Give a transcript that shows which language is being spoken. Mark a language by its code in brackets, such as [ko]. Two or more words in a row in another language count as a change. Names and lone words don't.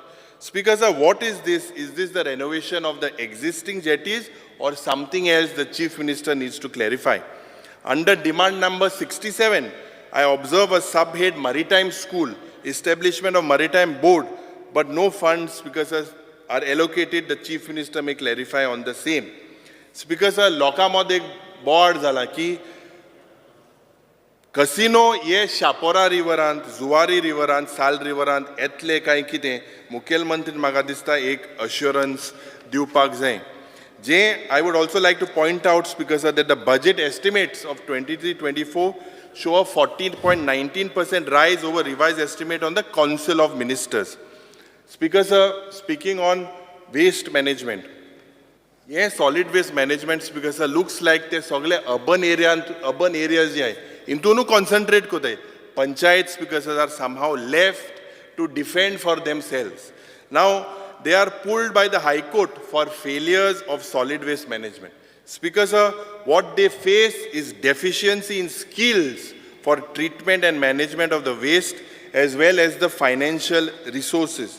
[en] Speaker Sir, what is this? Is this the renovation of the existing jetties or something else the Chief Minister needs to clarify? Under demand number 67, I observe a subhead maritime school, establishment of maritime board, but no funds, because are allocated. The Chief Minister may clarify on the same. Speaker Sir, [kok] लोकांमध्ये बोर्ड झाला की कसिनो ये शापोरा रिवरांत, जुवारी रिवरांत, साल रिवरांत येतले काय कितें मुखेलमंत्री म्हाका दिसता एक अश्योरन्स दिवपाक जाय. [en] I would also like to point out, Speaker Sir, that the budget estimates of 23-24 show a 14.19% rise over revised estimate on the Council of Ministers. Speaker Sir, speaking on waste management, yes, solid waste management, Speaker Sir, looks like they [kok] sagle urban areas je hai, intonu concentrate kotai. [en] Panchayat, Speaker Sir, are somehow left to defend for themselves. Now, they are pulled by the High Court for failures of solid waste management. Speaker Sir, what they face is deficiency in skills for treatment and management of the waste as well as the financial resources.